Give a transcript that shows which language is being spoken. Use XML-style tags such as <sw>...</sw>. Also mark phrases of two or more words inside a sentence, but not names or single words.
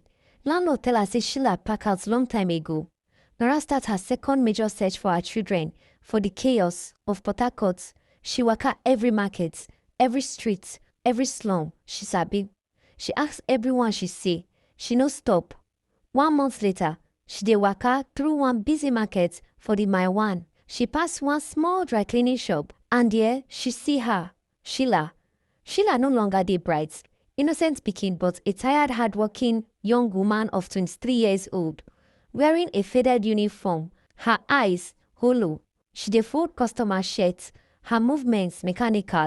<pcm>Landlord tell her say Sheila pack out long time ago. Nara start her second major search for her children for the chaos of Port Harcourt. She waka every market, every street, every slum she sabi. She ask everyone she see. She no stop. 1 month later, she dey waka through one busy market for the My One. She pass one small dry cleaning shop, and there she see her, Sheila. Sheila no longer dey bright, innocent pikin, but a tired, hardworking young woman of 23 years old, wearing a faded uniform. Her eyes hollow. She dey fold customer shirts. Her movements mechanical.</pcm>